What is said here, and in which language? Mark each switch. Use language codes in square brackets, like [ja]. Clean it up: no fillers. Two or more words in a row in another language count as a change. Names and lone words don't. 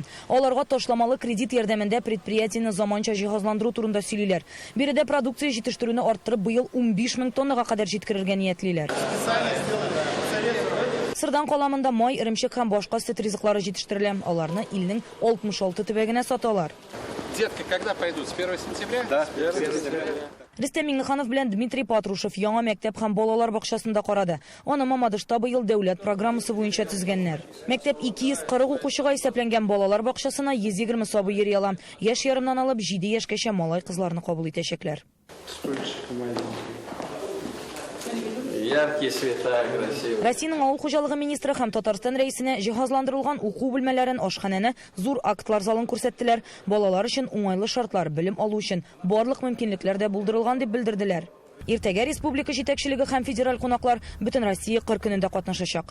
[tt] Аларга ташламалы кредит ярдәмендә предприятияне заманча җиһазландыру турында сөйлиләр. Биредә продукция җитештерүне арттырып, быел 15 мең тоннага кадәр җиткерергә ниятлиләр. Сырдан каламында май, иремчек һәм башка сөт ризыклары җитештерелә. Аларны илнең 66 төбәгенә саталар. [ru] Детки когда пойдут? С 1 сентября? Да, с 1 сентября. [tt] Рөстәм Миңнеханов белән Дмитрий Патрушев яңа мәктәп һәм балалар бакчасында карады. Аны Мамадышта быел дәүләт программасы буенча төзгәннәр. Мәктәп 240 укучыга исәпләнгән балалар бакчасына 120 сабый йөри ала. Яшь ярымнан алып 7 яшькәчә малай кызларны кабул итәчәкләр. [ru] Яркие цвета, красивые. [tt] Россиянең авыл хуҗалыгы министры һәм Татарстан рәисенә җиһазландырылган уку бүлмәләрен, ашханәне, зур актлар залын күрсәттеләр. Балалар өчен уңайлы шартлар, белем алу өчен барлык мөмкинлекләр дә булдырылган дип белдерделәр. Иртәгә республика җитәкчелеге һәм федераль кунаклар бөтен Россия 40 көнендә катнашачак.